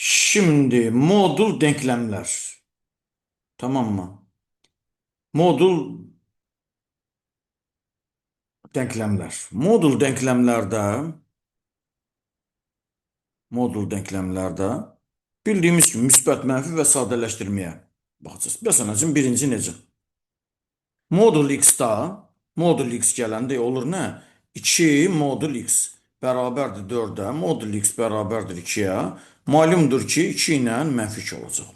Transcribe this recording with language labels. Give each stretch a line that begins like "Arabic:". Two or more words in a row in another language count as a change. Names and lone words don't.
Turkish: Şimdi modul denklemler. Tamam mı? Modul denklemler. Modul denklemlerde bildiğimiz gibi
Azerbaijani: müsbət, mənfi və sadələşdirməyə baxacağız. Məsələn üçün birinci necə? Modul x-da modul x gələndə olur nə? 2 modul x bərabərdir 4-ə, modul x bərabərdir 2-yə. Malumdur ki, 2 ilə mənfi 2 olacaq.